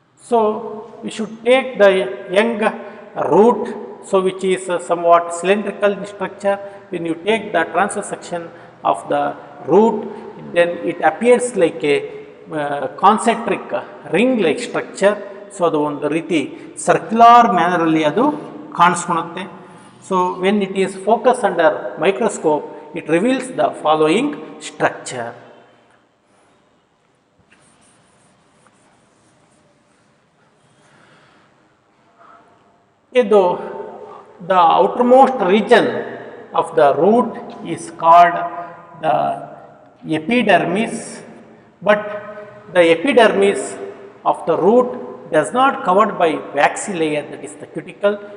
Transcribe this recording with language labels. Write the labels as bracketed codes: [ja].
[en] So, we should take the young root, so which is somewhat cylindrical in structure. When you take the transverse section of the root, then it appears like a concentric ring like structure. [kn] So, ಅದು ಒಂದು ರೀತಿ circular ಮ್ಯಾನರಲ್ಲಿ ಅದು ಕಾಣಿಸ್ಕೊಳುತ್ತೆ. [en] So, when it is focused under microscope, it reveals the following structure. The outermost region of the root is called the epidermis, but the epidermis of the root does not covered by waxy layer, that is the cuticle.